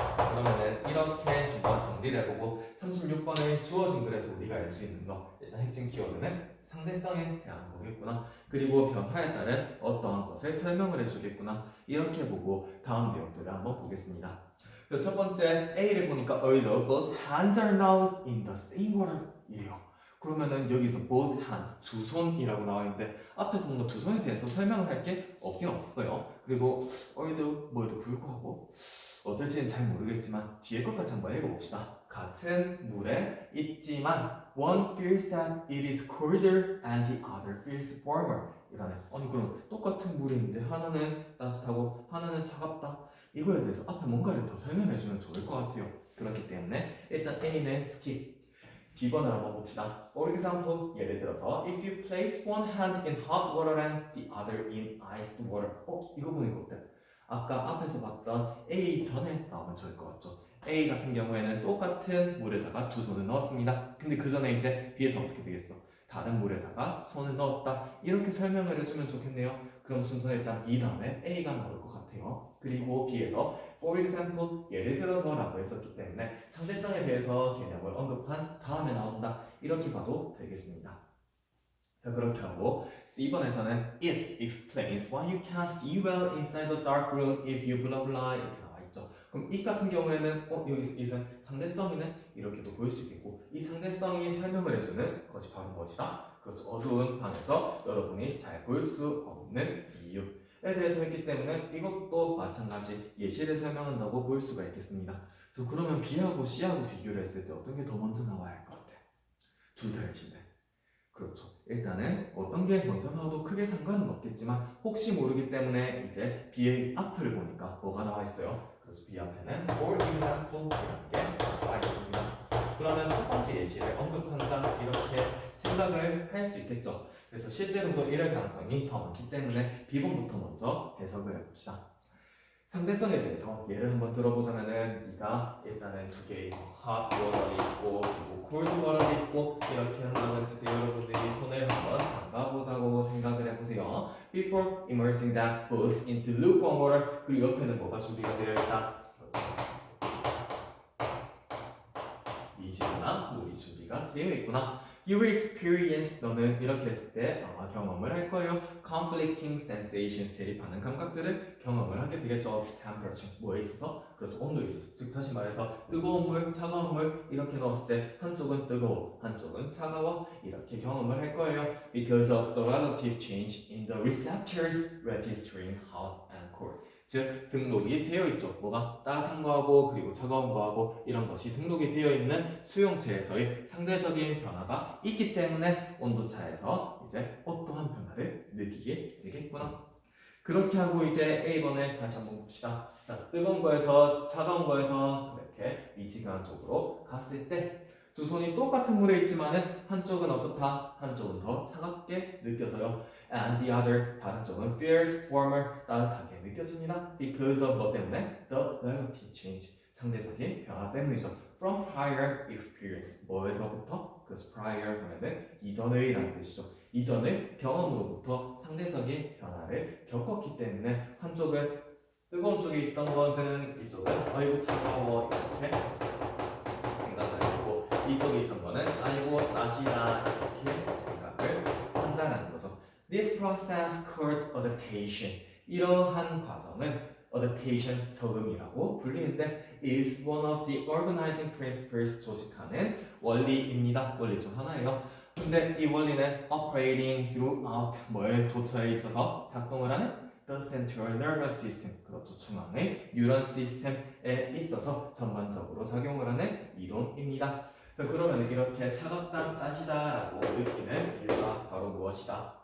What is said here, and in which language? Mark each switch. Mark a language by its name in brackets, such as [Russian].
[Korean] 그러면은 이렇게 한번 정리를 해보고 36번에 주어진 글에서 우리가 알 수 있는 거 일단 핵심 키워드는 상대성에 대한 거겠구나. 그리고 변화에 따른 어떠한 것을 설명을 해주겠구나. 이렇게 보고 다음 내용들을 한번 보겠습니다. 첫 번째 A를 보니까 [English] although both hands are now in the same water [Korean] 이래요. 그러면은 여기서 both hands 두 손이라고 나와 있는데 앞에서 뭔가 두 손에 대해서 설명을 할 게 없긴 없어요. 그리고 although 뭐에도 불구하고 어떨지는 잘 모르겠지만 뒤에 것까지 한번 읽어봅시다. 같은 물에 있지만 [English] one feels that it is colder and the other feels warmer [Korean] 이러네. 아니 그럼 똑같은 물이 있는데 하나는 따뜻하고 하나는 차갑다. 이거에 대해서 앞에 뭔가를 더 설명해주면 좋을 것 같아요. 그렇기 때문에 일단 A는 skip. B번을 한번 봅시다. [English] For example, [Korean] 예를 들어서 [English] if you place one hand in hot water and the other in iced water. [Korean] 이거 보니까 어때? 아까 앞에서 봤던 A 전에 나오면 좋을 것 같죠. A 같은 경우에는 똑같은 물에다가 두 손을 넣었습니다. 근데 그 전에 이제 B에서 어떻게 되겠어? 다른 물에다가 손을 넣었다. 이렇게 설명을 해주면 좋겠네요. 그럼 순서는 일단 B 다음에 A가 나올 것 같아요. 그리고 B에서 for example, 예를 들어서 라고 했었기 때문에 상대성에 대해서 개념을 언급한 다음에 나온다. 이렇게 봐도 되겠습니다. 자, 그렇게 하고 C번에서는 [English] it explains why you can't see well inside the dark room if you blah blah [Korean] 이렇게 나와 있죠. 그럼 it 같은 경우에는 여기서 이제 상대성이네 이렇게도 보일 수 있겠고 이 상대성이 설명을 해주는 것이 바로 무엇이다? 그렇죠. 어두운 방에서 여러분이 잘 볼 수 없는 이유에 대해서 했기 때문에 이것도 마찬가지 예시를 설명한다고 볼 수가 있겠습니다. 그러면 B하고 C하고 비교를 했을 때 어떤 게 더 먼저 나와야 할 것 같아요? 둘 다 예시인데. 그렇죠. 일단은 어떤 게 먼저 나와도 크게 상관은 없겠지만 혹시 모르기 때문에 이제 B의 앞을 보니까 뭐가 나와 있어요? 그래서 B 앞에는 for example 이라는 게 나와 있습니다. 그러면 첫 번째 예시를 언급한다 이렇게 생각을 할 수 있겠죠. 그래서 실제로도 이럴 가능성이 더 많기 때문에 B번부터 먼저 해석을 해봅시다. 상대성에 대해서 예를 한번 들어보자면은 네가 일단은 두 개의 hot water이 있고 그리고 cold water이 있고 이렇게 한다고 했을 때 여러분들이 손을 한번 담가보자고 생각을 해보세요. [English] Before immersing that both into lukewarm water [Korean] 그리고 옆에는 뭐가 준비가 되어 있다? 미지구나, 우리 준비가 되어 있구나. [English] You will experience, [Korean] 너는 이렇게 했을 때 아마 경험을 할 거예요. [English] Conflicting sensations, [Korean] 대립하는 감각들을 경험을 하게 되겠죠. [English] Of temperature, [Korean] 뭐에 있어서? 그렇죠, 온도에 있어서. 즉 다시 말해서 뜨거운 물, 차가운 물 이렇게 넣었을 때 한쪽은 뜨거워, 한쪽은 차가워 이렇게 경험을 할 거예요. [English] Because of the relative change in the receptors registering hot and cold. [Korean] 즉 등록이 되어 있죠. 뭐가 따뜻한 거하고 그리고 차가운 거하고 이런 것이 등록이 되어 있는 수용체에서의 상대적인 변화가 있기 때문에 온도차에서 이제 어떠한 변화를 느끼게 되겠구나. 그렇게 하고 이제 A번을 다시 한번 봅시다. 자, 뜨거운 거에서 차가운 거에서 이렇게 미지근한 쪽으로 갔을 때 두 손이 똑같은 물에 있지만은 한쪽은 어떻다? 한쪽은 더 차갑게 느껴져요. [English] And the other, [Korean] 다른 쪽은 [English] feels warmer, [Korean] 따뜻하게 느껴집니다. [English] Because of [Korean] 뭐 때문에? [English] The relative change, [Korean] 상대적인 변화 때문이죠. [English] From prior experience, [Korean] 뭐에서부터? 그래서 prior 하면은 이전의 라는 뜻이죠. 이전의 경험으로부터 상대적인 변화를 겪었기 때문에 한쪽은 뜨거운 쪽에 있던 것은 이쪽은 아이고 차가워 이렇게 생각을 하고 이쪽에 있던 거는 아이고 낮이다 이렇게 생각을 한다는 거죠. [English] This process called adaptation. [Korean] 이러한 과정은 [English] adaptation, [Korean] 적응이라고 불리는데 [English] is one of the organizing principles, [Korean] 조직하는 원리입니다. 원리 중 하나예요. 근데 이 원리는 [English] operating throughout, [Korean] 뭐에 도처에 있어서 작동을 하는 [English] the central nervous system, [Korean] 그렇죠, 중앙의 뉴런 시스템에 있어서 전반적으로 작용을 하는 이론입니다. 그러면 이렇게 차갑다, 따시다 라고 느끼는 이유가 바로 무엇이다?